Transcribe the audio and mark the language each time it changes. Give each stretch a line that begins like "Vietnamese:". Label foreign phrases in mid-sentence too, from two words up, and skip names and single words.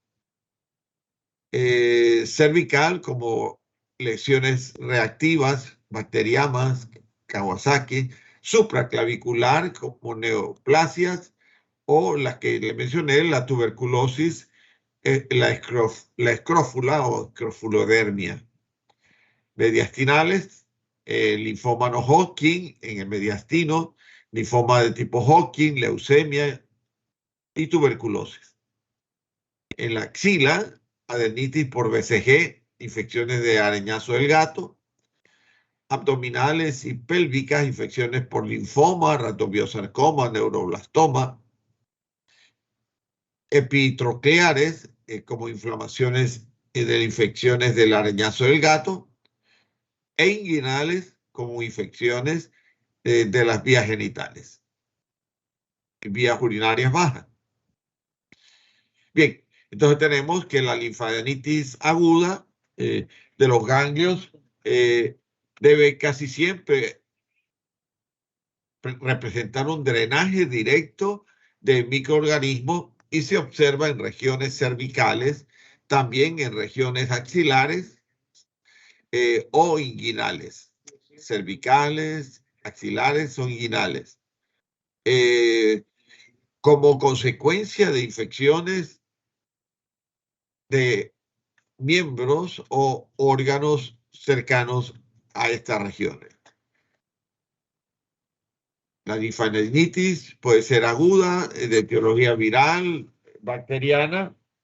Spanish: cervical como lesiones reactivas, bacteriamas, Kawasaki, supraclavicular como neoplasias o las que le mencioné, la tuberculosis, la escrófula o escrofulodermia. Mediastinales, linfoma no Hodgkin en el mediastino, linfoma de tipo Hodgkin, leucemia y tuberculosis. En la axila, adenitis por BCG, infecciones de arañazo del gato, abdominales y pélvicas, infecciones por linfoma, ratobiosarcoma, neuroblastoma, epitrocleares, como inflamaciones de infecciones del arañazo del gato, e inguinales como infecciones de las vías genitales, vías urinarias bajas. Bien, entonces tenemos que la linfadenitis aguda de los ganglios debe casi siempre representar un drenaje directo de microorganismos y se observa en regiones cervicales, también en regiones axilares o inguinales. cervicales, axilares o inguinales. Como consecuencia de infecciones de miembros o órganos cercanos a estas regiones. La linfadeninitis puede ser aguda, de etiología viral, bacteriana.